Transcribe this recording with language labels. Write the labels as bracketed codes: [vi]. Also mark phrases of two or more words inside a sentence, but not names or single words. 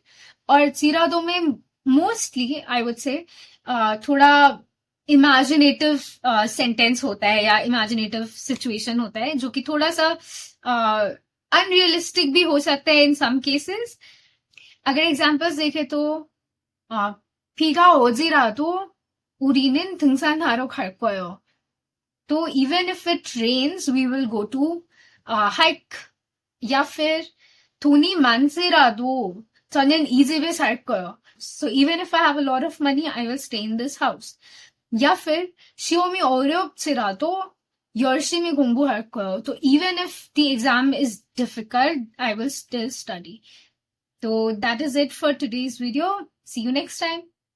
[hi] और जीरा दो में [en] mostly I would [hi] से थोड़ा [en] imaginative sentence [hi] होता है या [en] imaginative situation [hi] होता है जो कि थोड़ा सा अनरियलिस्टिक भी हो सकता है [en] in some cases. [hi] अगर एग्जांपल्स देखें तो [ko] 비가 오지라도 우리는 등산하러 갈 거예요. [en] तो even if it rains we will go to hike. [hi] या फिर [ko] 돈이 많지라도 저는 이 집에 살 거예요. [en] So even if I have a lot of money, I will stay in this house. [hi] या फिर [ko] 시험이 어렵지라도 열심히 공부할 거예요. [en] तो even if the exam is difficult, I will still study. So that is it for today's video. See you next time.